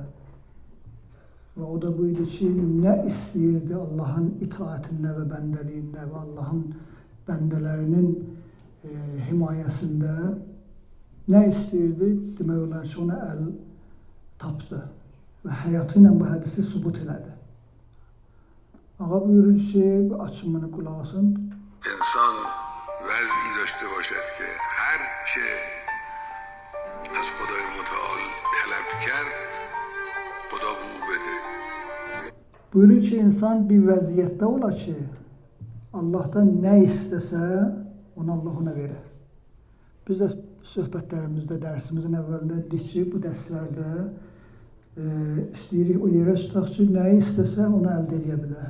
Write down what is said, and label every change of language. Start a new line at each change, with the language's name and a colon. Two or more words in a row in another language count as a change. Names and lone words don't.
Azerbaijani: Və o da buydu ki, nə istəyirdi Allahın itaətində və bəndəliyində və Allahın bəndələrinin himayəsində nə istəyirdi? Demək olar ki, ona əl tapdı. Və həyatı ilə bu hədisi sübut elədi. Ağa buyurur ki, açımını qulaq asın.
Persian: İnsan vəzi داشته باشد که هر چه از خدای متعال طلب کرد خدا به او بده.
Azerbaijani: Buyurur ki, insan bir vəziyyətdə ola ki, Allah'tan nə istəsə, onu Allah ona verir. Biz də söhbətlərimizdə, dərsimizin əvvəlində dedik ki, bu dərslərdə istəyirik o yerə tutaq ki, nəyi istəsə onu əldə edə bilər.